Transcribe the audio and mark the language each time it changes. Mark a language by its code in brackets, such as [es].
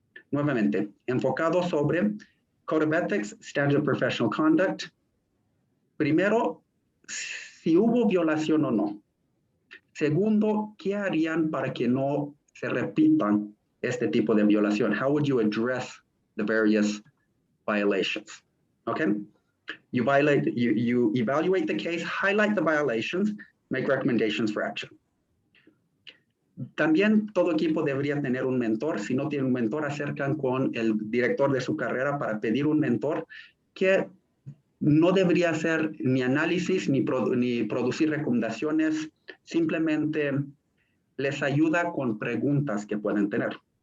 [es] Nuevamente, enfocado sobre Code of Ethics, Standard of Professional Conduct. Primero, si hubo violación o no. Segundo, ¿qué harían para que no se repitan este tipo de violación? [en] How would you address the various violations? Okay? You evaluate the case, highlight the violations, make recommendations for action. [es] También todo equipo debería tener un mentor. Si no tiene un mentor, acercan con el director de su carrera para pedir un mentor que no debería hacer ni análisis ni producir recomendaciones, simplemente les ayuda con preguntas que pueden tener.